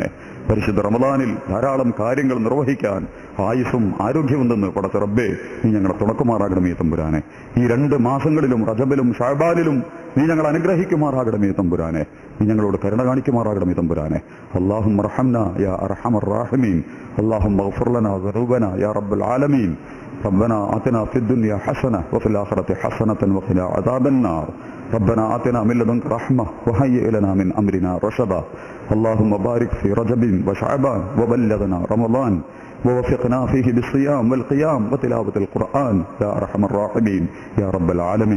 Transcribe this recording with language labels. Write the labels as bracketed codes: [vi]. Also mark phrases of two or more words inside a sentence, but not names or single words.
[ml] പരിശുദ്ധ റമളാനിൽ ധാരാളം കാര്യങ്ങൾ നിർവഹിക്കാൻ ആയുസ്സും ആരോഗ്യവും തന്ന് പടച്ച റബ്ബേ നീ ഞങ്ങളെ തുണക്കുമാറാകണമേ തമ്പുരാനെ. ഈ 2 മാസങ്ങളിലും റജബിലും ഷഅബാനിലും നീ ഞങ്ങൾ അനുഗ്രഹിക്കുമാറാകണമേ തമ്പുരാനെ. നീ ഞങ്ങളോട് കരുണ കാണിക്കുമാറാകണമേ തമ്പുരാനെ. [ar] اللهم ارحمنا يا أرحم الراحمين. اللهم اغفر لنا ذنوبنا يا رب العالمين. ربنا آتنا في الدنيا حسنة وفي الآخرة حسنة وقنا عذاب النار. ربنا آتنا من لدنك رحمة وهيئ لنا من أمرنا رشدا. اللهم بارك في رجب وشعبان وبلغنا رمضان ووفقنا فيه بالصيام والقيام وتلاوة القرآن يا أرحم الراحمين يا رب العالمين.